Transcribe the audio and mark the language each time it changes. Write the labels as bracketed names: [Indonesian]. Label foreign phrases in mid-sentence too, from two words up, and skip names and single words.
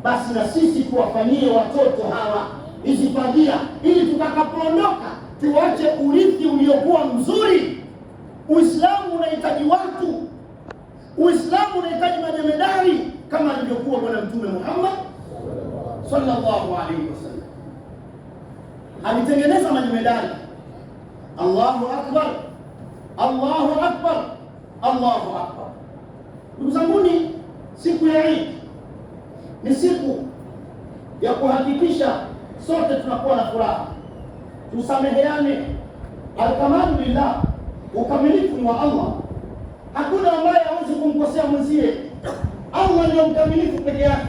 [Swahili] basi na sisi tuwafanyie watoto hawa hizi fadhila, ili tutakapoondoka tuache urithi uliokuwa mzuri. Uislamu unahitaji watu, Uislamu unahitaji majemedari kama alivyokuwa Bwana Mtume Muhammad [Arabic] صلى الله عليه وسلم. [Swahili] Alitengeneza majemedari. [Arabic] الله أكبر، الله أكبر، الله أكبر. [Swahili] Ndugu zanguni, siku ya Eid ni siku ya kuhakikisha sote tunakuwa na furaha, tusameheane. [Arabic] الكمال لله, [Swahili] ukamilifu ni wa Allah. Hakuna ambaye hawezi kumkosea mwenzie. Allah ndio mkamilifu peke yake.